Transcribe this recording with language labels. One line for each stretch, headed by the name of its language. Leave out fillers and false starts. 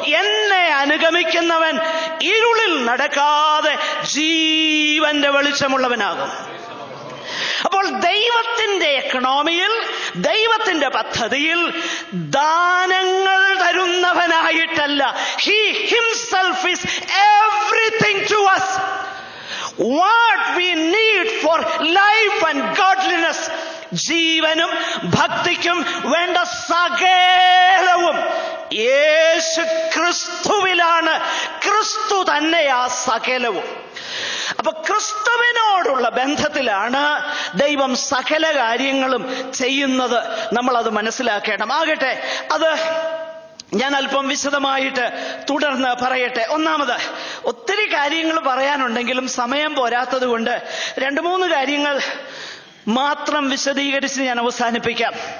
Malayalam: എന്നെ അനുഗമിക്കുന്നവൻ ഇരുളിൽ നടക്കാതെ ജീവന്റെ വെളിച്ചമുള്ളവനാകും. അപ്പോൾ ദൈവത്തിന്റെ എക്കണോമിയിൽ, ദൈവത്തിന്റെ പദ്ധതിയിൽ ദാനങ്ങൾ തരുന്നവനായിട്ടല്ല,
English: He himself is everything to us. What we need for life and godliness,
Malayalam: ജീവനും ഭക്തിക്കും വേണ്ട സകലവും യേശു ക്രിസ്തുവിലാണ്. ക്രിസ്തു തന്നെയാ സകലവും. അപ്പൊ ക്രിസ്തുവിനോടുള്ള ബന്ധത്തിലാണ് ദൈവം സകല കാര്യങ്ങളും ചെയ്യുന്നത്. നമ്മളത് മനസ്സിലാക്കണം. ആകട്ടെ, അത് ഞാൻ അല്പം വിശദമായിട്ട് തുടർന്ന് പറയട്ടെ. ഒന്നാമത്, ഒത്തിരി കാര്യങ്ങൾ പറയാനുണ്ടെങ്കിലും സമയം പോരാത്തത് കൊണ്ട് 2-3 കാര്യങ്ങൾ മാത്രം വിശദീകരിച്ച് ഞാൻ അവസാനിപ്പിക്കാം.